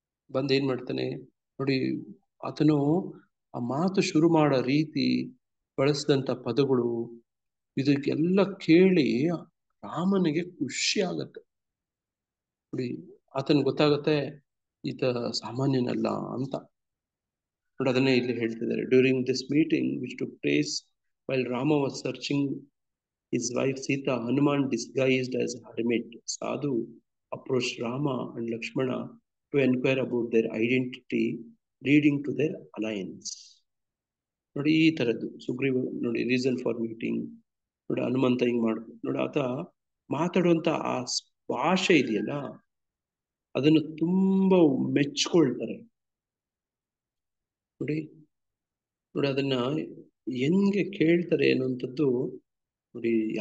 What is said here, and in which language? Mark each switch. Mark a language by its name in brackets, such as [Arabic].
[Kannada] ಬಂದು ಏನ್ ಮಾಡ್ತಾನೆ ನೋಡಿ, ಆತನು ಆ ಮಾತು ಶುರು ಮಾಡೋ ರೀತಿ, ಬಳಸಿದಂತ ಪದಗಳು, ಇದಕ್ಕೆಲ್ಲ ಕೇಳಿ ರಾಮನಿಗೆ ಖುಷಿ ಆಗತ್ತೆ ನೋಡಿ. ಆತನ ಗೊತ್ತಾಗತ್ತೆ ಈತ ಸಾಮಾನ್ಯನಲ್ಲ ಅಂತ ನೋಡಿ. ಅದನ್ನೇ ಇಲ್ಲಿ ಹೇಳ್ತಿದ್ದಾರೆ. [English] During this meeting which took place while Rama was searching his wife Sita, Hanuman disguised as hermit sadhu approached Rama and Lakshmana to inquire about their identity leading to their alliance. [Kannada] ನೋಡಿ ಈ ತರದ್ದು ಸುಗ್ರೀವ ನೋಡಿ [English] reason for meeting [Kannada] ನೋಡಿ. ಹನುಮಂತ ಹಿಂಗ್ ನೋಡಿ ಆತ ಮಾತಾಡುವಂತ ಆ ಭಾಷೆ ಇದೆಯಲ್ಲ, ಅದನ್ನು ತುಂಬಾ ಮೆಚ್ಕೊಳ್ತಾರೆ ನೋಡಿ. ನೋಡಿ ಅದನ್ನ ಹೆಂಗೆ ಕೇಳ್ತಾರೆ ಅನ್ನುವಂಥದ್ದು ನೋಡಿ.